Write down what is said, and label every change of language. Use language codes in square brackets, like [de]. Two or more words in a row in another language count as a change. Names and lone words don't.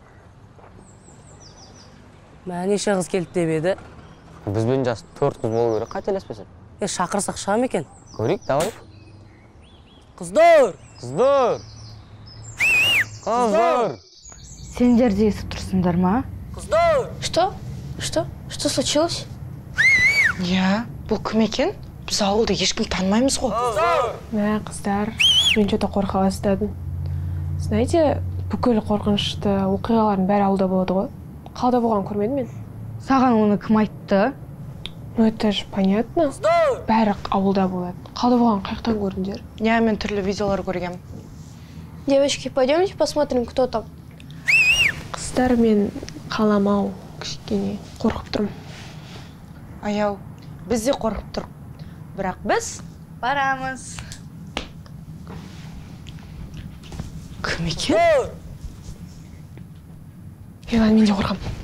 [kk] Неше қыз келді деп еді? Бізбен жас 4 қыз болу керек, қателеспесем. Шақырсақ шыға ма екен? Көрейік, давай. Қыздар! Қыздар! Қыздар! Сендер де естіп тұрсыңдар ма? Қыздар! [ru] Что? Что случилось? [kk] Бұл кім екен? Біз ауылда ешкім танымаймыз ғой. Мә, қыздар, мен что-то қорқа бастадым. Знаете, бүкіл қорқынышты оқиғалардың бәрі ауылда болады ғой. Қалада болған көрмедім мен. Саған оны кім айтты? [ru] Ну, это же понятно. [kk] Бәрі ауылда болады. Қалада болған қаяқтан көрдіңдер? Мен түрлі видеолар көргем. [ru] Девочки, пойдемте посмотрим, кто там. [kk] Қыздар, мен қаламау кішкене қорқып тұрмын. Аяу, біз де қорқып тұрық. Бірақ біз Барамыз. кім екен? Мен де қорқам.